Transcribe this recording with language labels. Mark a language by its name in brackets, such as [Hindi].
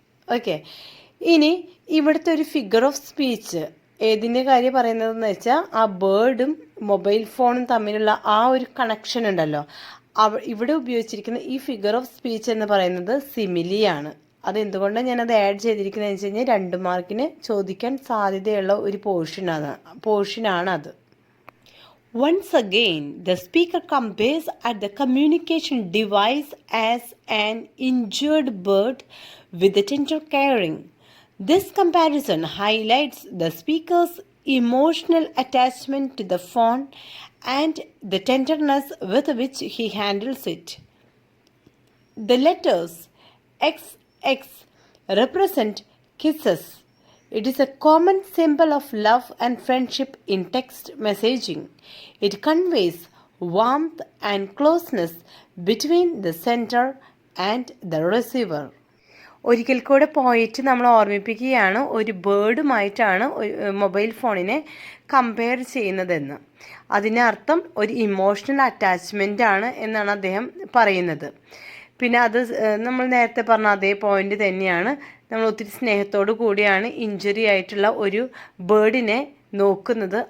[Malayalam] Okay, ഇനി ഇവിടുത്തെ ഒരു ഫിഗർ ഓഫ് സ്പീച്ച് ഏതിൻ്റെ കാര്യം പറയുന്നതെന്ന് വെച്ചാൽ, ആ ബേർഡും മൊബൈൽ ഫോണും തമ്മിലുള്ള ആ ഒരു കണക്ഷൻ ഉണ്ടല്ലോ, ഇവിടെ ഉപയോഗിച്ചിരിക്കുന്ന ഈ ഫിഗർ ഓഫ് സ്പീച്ച് എന്ന് പറയുന്നത് സിമിലിയാണ്. അതെന്തുകൊണ്ടാണ് ഞാനത് ആഡ് ചെയ്തിരിക്കുന്നത് വെച്ച് കഴിഞ്ഞാൽ 2 മാർക്കിന് ചോദിക്കാൻ സാധ്യതയുള്ള ഒരു പോർഷനാണ് അത്. [English] Once again, the speaker compares at the communication device as an injured bird with the tender caring. This comparison highlights the speaker's emotional attachment to the phone and the tenderness with which he handles it. The letters XX represent kisses. It is a common symbol of love and friendship in text messaging. It conveys warmth and closeness between the sender and the receiver. [Malayalam] ഒരിക്കൽ കൂടെ പോയിട്ട് നമ്മൾ ഓർമ്മിപ്പിക്കുകയാണ്, ഒരു ബേർഡുമായിട്ടാണ് mobile ഫോണിനെ compare ചെയ്യുന്നതെന്ന്. അതിനർത്ഥം ഒരു ഇമോഷണൽ അറ്റാച്ച്മെൻ്റ് ആണ് എന്നാണ് അദ്ദേഹം പറയുന്നത്. പിന്നെ അത് നമ്മൾ നേരത്തെ പറഞ്ഞ അതേ പോയിന്റ് തന്നെയാണ്. നമ്മൾ ഒത്തിരി സ്നേഹത്തോടു കൂടിയാണ് ഇഞ്ചുറി ആയിട്ടുള്ള ഒരു ബേർഡിനെ നോക്കുന്നത്.